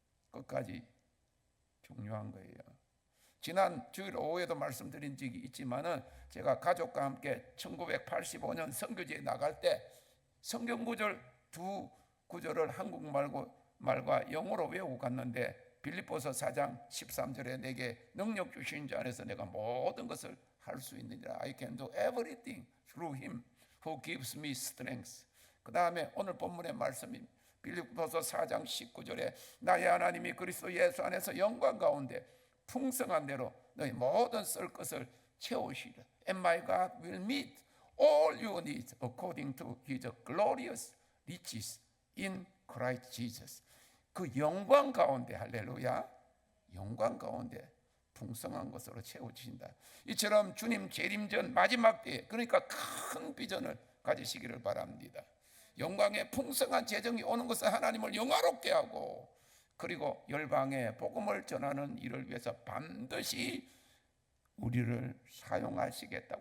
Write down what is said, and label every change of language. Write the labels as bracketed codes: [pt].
[ko] 끝까지 중요한 거예요. 지난 주일 오후에도 말씀드린 적이 있지만은 제가 가족과 함께 1985년 선교지에 나갈 때 성경 구절 두 구절을 한국말과 영어로 외우고 갔는데, 빌립보서 4장 13절에 내게 능력 주신 자 안에서 내가 모든 것을 할 수 있느니라. [en] I can do everything through him who gives me strength. [ko] 그 다음에 오늘 본문의 말씀이 빌립보서 4장 19절에 나의 하나님이 그리스도 예수 안에서 영광 가운데 풍성한 대로 너희 모든 쓸 것을 채우시리라. [en] And my God will meet all your needs according to His glorious riches in Christ Jesus. [ko] 그 영광 가운데, 할렐루야, 영광 가운데 풍성한 것으로 채워주신다. 이처럼 주님 재림 전 마지막 때에, 그러니까 큰 비전을 가지시기를 바랍니다. 영광의 풍성한 재정이 오는 것은 하나님을 영화롭게 하고, 그리고 열방에 복음을 전하는 일을 위해서 반드시 우리를 사용하시겠다.